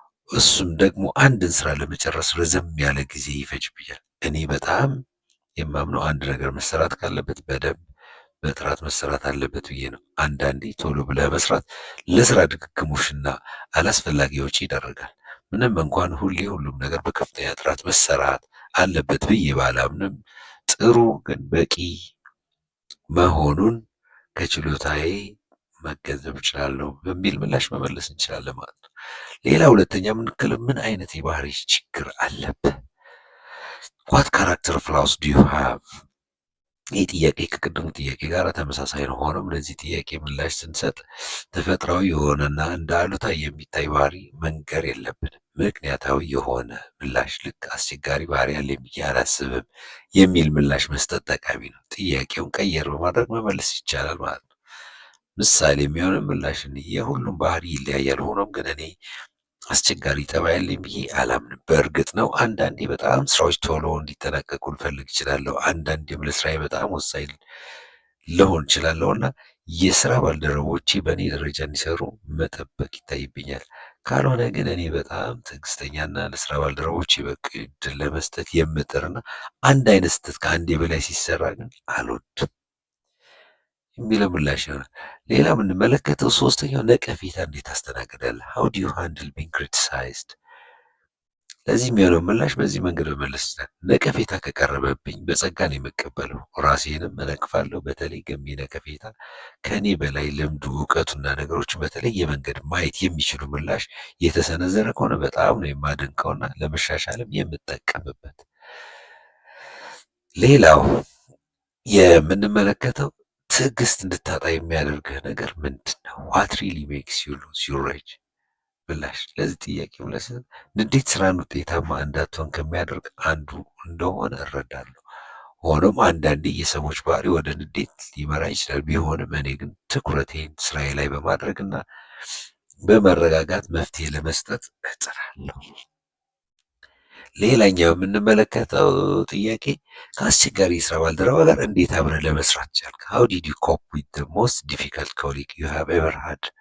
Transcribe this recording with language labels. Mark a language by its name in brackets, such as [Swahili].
[Amharic] እሱም ደግሞ አንድን ስራ ለመጨረስ ረዘም ያለ ጊዜ ይፈጅብኛል። እኔ በጣም የማምነው አንድ ነገር መሰራት ካለበት በደንብ በጥራት መሰራት አለበት ብዬ ነው። አንዳንዴ ቶሎ ብለህ መስራት ለስራ ድግግሞሽና አላስፈላጊ ወጪ ይዳረጋል። ምንም እንኳን ሁሉም ነገር በከፍተኛ ጥራት መሰራት አለበት ብዬ ባላምንም ጥሩ ግን በቂ መሆኑን ከችሎታዬ መገንዘብ እችላለሁ በሚል ምላሽ መመለስ እንችላለን ማለት ነው። ሌላ ሁለተኛ ምን አይነት የባህሪ ችግር አለብህ? [English] what character flaws do you have? [Amharic] ይህ ጥያቄ ከቅድሙ ጥያቄ ጋር ተመሳሳይ ነው። ሆኖም ለዚህ ጥያቄ ምላሽ ስንሰጥ ተፈጥሯዊ የሆነና እንደ አሉታ የሚታይ ባህሪ መንገር የለብንም። ምክንያታዊ የሆነ ምላሽ ልክ አስቸጋሪ ባህሪ ያለኝ ብዬ አላስብም የሚል ምላሽ መስጠት ጠቃሚ ነው። ጥያቄውን ቀየር በማድረግ መመለስ ይቻላል ማለት ነው። ምሳሌ የሚሆን ምላሽን የሁሉም ባህሪ ይለያያል። ሆኖም ግን እኔ አስቸጋሪ ጠባይ ያለኝ ብዬ አላምንም። በእርግጥ ነው አንዳንዴ በጣም ስራዎች ቶሎ እንዲጠናቀቁ ልፈልግ እችላለሁ። አንዳንዴም ለስራዬ በጣም ወሳኝ ልሆን እችላለሁ እና የስራ ባልደረቦቼ በእኔ ደረጃ እንዲሰሩ መጠበቅ ይታይብኛል። ካልሆነ ግን እኔ በጣም ትዕግስተኛና ለስራ ባልደረቦቼ በቂ ዕድል ለመስጠት የምጥርና አንድ አይነት ስህተት ከአንዴ በላይ ሲሰራ ግን አልወድም የሚለው ምላሽ ይሆናል። ሌላ የምንመለከተው ሶስተኛው ነቀፌታ እንዴት ታስተናግዳለህ? [English] how do you handle being criticized? [Amharic] ለዚህ የሚሆነው ምላሽ በዚህ መንገድ መመለስ ይችላል። ነቀፌታ ከቀረበብኝ በጸጋ ነው የምቀበለው፣ ራሴንም እነቅፋለሁ። በተለይ ገንቢ ነቀፌታ ከኔ በላይ ልምዱ እውቀቱና ነገሮችን በተለየ መንገድ ማየት የሚችሉ ምላሽ የተሰነዘረ ከሆነ በጣም ነው የማደንቀውና ለመሻሻልም የምጠቀምበት። ሌላው የምንመለከተው ትዕግስት እንድታጣ የሚያደርግህ ነገር ምንድን ነው? [English] what really makes you lose your rage? [Amharic] ምላሽ ለዚህ ጥያቄ ምላሽ ንዴት ስራን ውጤታማ እንዳትሆን ከሚያደርግ አንዱ እንደሆነ እረዳለሁ። ሆኖም አንዳንዴ የሰዎች ባህሪ ወደ ንዴት ሊመራ ይችላል። ቢሆንም እኔ ግን ትኩረቴን ስራዬ ላይ በማድረግና በመረጋጋት መፍትሄ ለመስጠት እጥራለሁ። ሌላኛው የምንመለከተው ጥያቄ ከአስቸጋሪ የስራ ባልደረባ ጋር እንዴት አብረህ ለመስራት ቻልክ? [English] how did you cope with the most difficult colleague you have ever had?